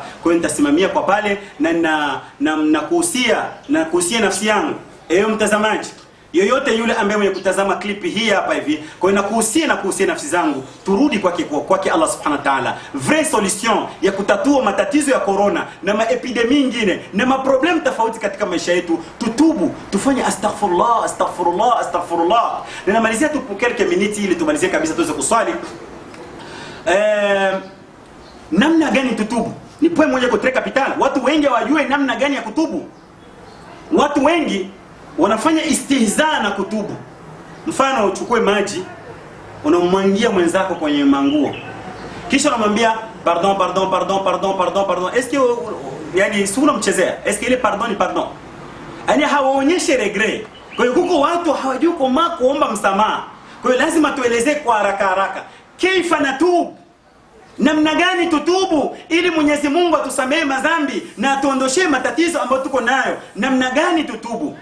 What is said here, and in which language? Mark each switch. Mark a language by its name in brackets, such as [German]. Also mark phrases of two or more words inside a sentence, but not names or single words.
[Swahili] Kwa hiyo nitasimamia kwa pale na kuhusia nafsi yangu, ewe mtazamaji yoyote yule ambaye mwenye kutazama klipi hii hapa hivi, kwa hiyo nakuhusia nafsi zangu, turudi kwake [Arabic] الله سبحانه وتعالى. [French] Vraie solution [Swahili] ya kutatua matatizo ya corona na maepidemi nyingine na maproblem tofauti katika maisha yetu, tutubu, tufanye [Arabic] أستغفر الله أستغفر الله أستغفر الله. [Swahili] Na namalizia tu [French] quelques minutes [Swahili] ili tumalizie kabisa tuweze kuswali. Namna gani tutubu? Ni point moja kwa capital. Watu wengi hawajui namna gani ya kutubu. Watu wengi wanafanya istihza na kutubu. Mfano, uchukue maji unamwangia mwenzako kwenye manguo, kisha unamwambia [French] pardon pardon pardon pardon pardon pardon. Est-ce que [Swahili] yani si unamchezea? [French] Est-ce que [Swahili] ile pardon ni pardon? Yani hawaonyeshi regret. Kwa hiyo huko watu hawajui kuomba msamaha. Kwa hiyo lazima tuelezee kwa haraka [Arabic] كيف نتوب, [Swahili] namna gani tutubu ili Mwenyezi Mungu atusamehe madhambi na atuondoshe matatizo ambayo tuko nayo. Namna gani tutubu?